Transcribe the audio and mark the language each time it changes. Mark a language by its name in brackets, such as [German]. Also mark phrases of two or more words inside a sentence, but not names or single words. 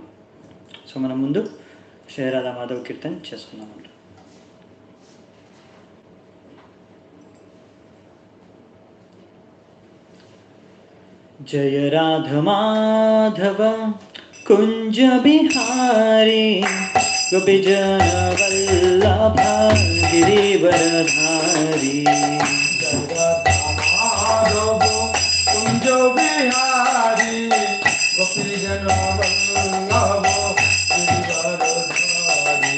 [Telugu] సో మనం ముందు శ్రీ రాధా మాధవ్ కీర్తన్ చేసుకుందామంట. [Hindi] जय राधा माधव कुंज बिहारी गोपीजन वल्लभ गिरिवरधारी माधव कुंज बिहारी गोपीजन वल्लभ गिरिवरधारी.